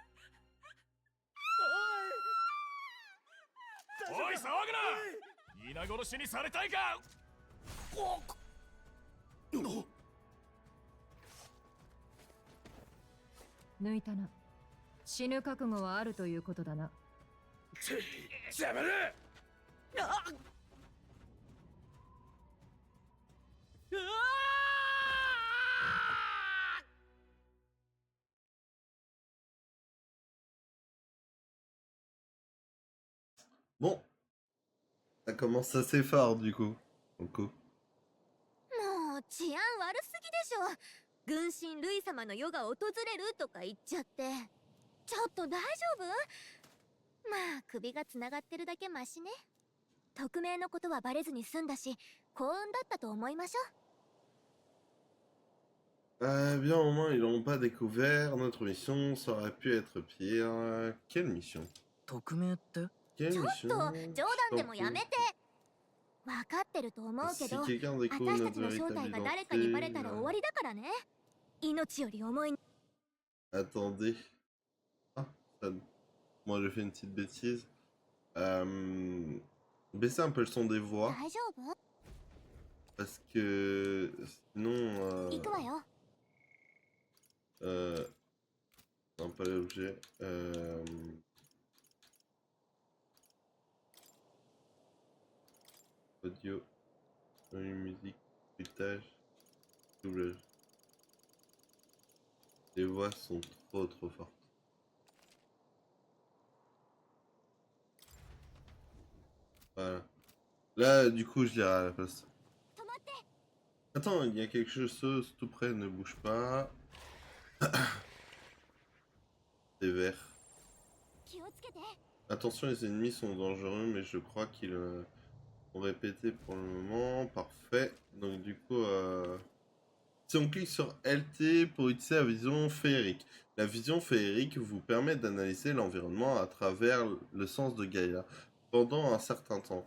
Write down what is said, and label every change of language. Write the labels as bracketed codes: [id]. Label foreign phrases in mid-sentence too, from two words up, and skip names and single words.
[ja] おい、騒ぐな！皆殺しにされたいか！抜いたな。死ぬ覚悟はあるということだな。邪魔だ！ [fr] Bon, ça commence assez fort du coup. [ja] もう治安悪すぎでしょ。軍神ルイ様の世が訪れるとか言っちゃって。ちょっと大丈夫？まあ首がつながってるだけマシね。匿名のことはバレずに済んだし、幸運だったと思いましょう。 [fr] Bien au moins ils l'ont pas découvert, notre mission, ça aurait pu être pire. Quelle mission? [ja] 匿名って [fr] Quelle [ja] ちょっ [fr] mission? [ja] と冗談でもやめて。分かってると思うけ [fr] Si [ja] ど、 [fr] quelqu'un [ja] 私 [fr] découvre [ja] た [fr] notre [ja] ちの正 [fr] véritable [ja] 体が誰かにバレたら終 [fr] identité... [ja] わりだからね。命より重い。 [fr] Attendez. Ah, moi j'ai fait une petite bêtise. Baissez un peu le son des voix. [ja] 大丈夫？ [fr] Parce que sinon... [ja] 行くわよ。 [fr] non, pas l'objet. Audio, musique, bruitage, doublage. Les voix sont trop fortes. Voilà. Là, du coup, je dirais à la place. Attends, il y a quelque chose tout près, ne bouge pas. C'est vert. [ja] 気をつけて。 [fr] Attention, les ennemis sont dangereux, mais je crois qu'ils ont répété pour le moment. Parfait. Donc du coup, si on clique sur LT pour utiliser la vision féerique. La vision féerique vous permet d'analyser l'environnement à travers le sens de Gaïa pendant un certain temps.